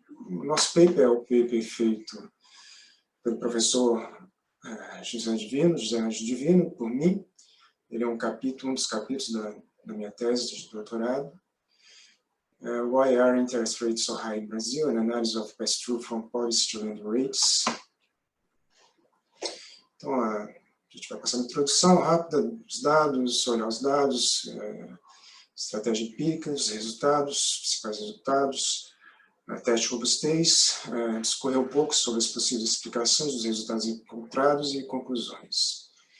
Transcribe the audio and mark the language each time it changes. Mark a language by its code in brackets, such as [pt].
[pt] O nosso paper é o paper feito pelo professor José Ângelo Divino, por mim. Ele é um dos capítulos da minha tese de doutorado. [en] Why are interest rates so high in Brazil? An analysis of pass-through from policy to lending rates. [pt] Então, a gente vai passar uma introdução rápida dos dados, olhar os dados, estratégia empírica, os resultados, principais resultados, teste de robustez, discorrer um pouco sobre as possíveis explicações dos resultados encontrados e conclusões.